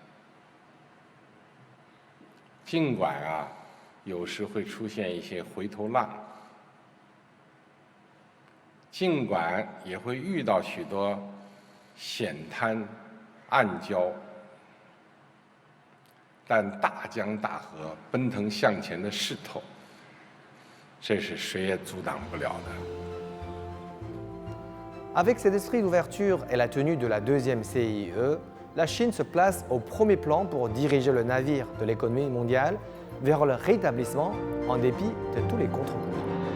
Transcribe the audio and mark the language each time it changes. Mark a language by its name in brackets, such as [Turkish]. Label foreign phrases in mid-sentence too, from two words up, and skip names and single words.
[Chinese] 尽管有时会出现一些回头浪，尽管也会遇到许多险滩、暗礁，但大江大河奔腾向前的势头，这是谁也阻挡不了的。 [French] Avec cet esprit d'ouverture et la tenue de la deuxième CIIE, la Chine se place au premier plan pour diriger le navire de l'économie mondiale vers le rétablissement en dépit de tous les contre-coups.